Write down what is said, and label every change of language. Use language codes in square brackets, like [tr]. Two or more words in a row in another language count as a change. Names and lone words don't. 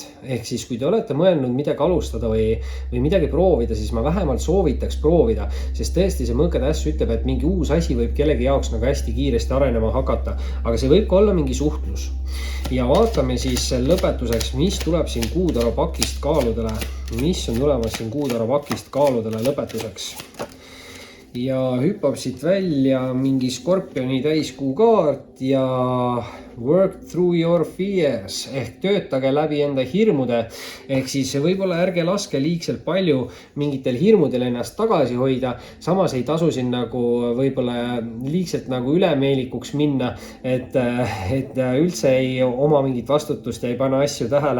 [et] Ehk siis kui te olete mõelnud midagi alustada või midagi proovida, siis ma vähemalt soovitaks proovida, sest tõesti see mõõkade äss ütleb, et mingi uus asi võib kellegi jaoks nagu hästi kiiresti arenema hakata, aga see võib ka olla mingi suhtlus. Ja vaatame siis lõpetuseks, mis tuleb siin kuutaro pakist kaaludele, mis on tulemas siin kuutaro pakist kaaludele lõpetuseks. ja hüppab siit välja mingi Skorpioni täiskuu kaart ja [en] work through your fears [et] ehk töötage läbi enda hirmude. Ehk siis võib-olla ärge laske liigselt palju mingitel hirmudel ennast tagasi hoida. Samas ei tasu siin nagu võib-olla liigselt nagu ülemeelikuks minna, et üldse ei oma mingit vastutust ja ei pane asju tähele.